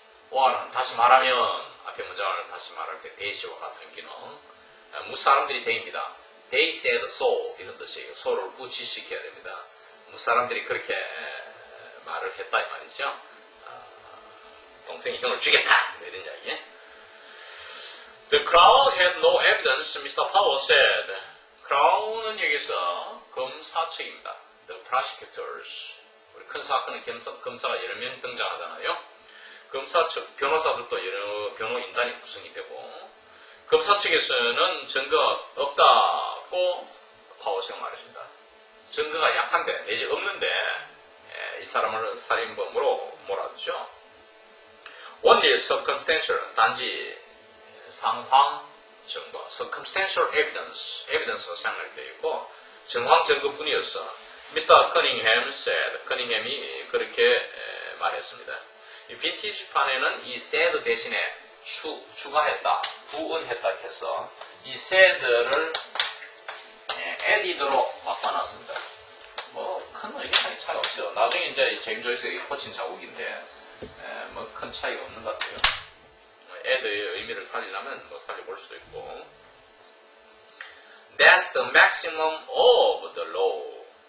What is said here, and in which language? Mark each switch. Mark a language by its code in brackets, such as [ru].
[ko] or는 다시 말하면, 앞에 문장을 다시 말할 때 대시와 같은 기능. 무사람들이 대입니다. [en] They said so. [ko] 이런 뜻이에요. so를 부치시켜야 됩니다. 무사람들이 그렇게 말을 했다 이 말이죠. 동생이 형을 죽였다. 이런 이야기. [en] The Crown had no evidence, Mr. Powell said. [ko] Crown은 여기서 검사 측입니다. [en] The prosecutors. [ko] 우리 큰 사건은 검사가 여러 명 등장하잖아요. 검사 측, 변호사들도 여러 변호인단이 구성이 되고, 검사 측에서는 증거가 없다고 파워스가 말했습니다. 증거가 약한데, 내지 없는데, 이 사람을 살인범으로 몰아주죠. [en] Only circumstantial, [ko] 단지 상황 증거, [en] circumstantial evidence [ko] 가 생략되어 있고, 정황 증거뿐이었어. Mr. [en] Cunningham said, [ko] 커닝햄이 그렇게 말했습니다. 이 빈티지판에는 이 said 대신에 추가했다, 부은했다 해서 이 said를 added로 바꿔놨습니다. 뭐 큰 의미상의 차이가 없죠. 나중에 이제 제임스 조이스에게 고친 자국인데 뭐 큰 차이가 없는 것 같아요. add의 의미를 살리려면 뭐 살려볼 수도 있고. [en] That's the maximum of the law.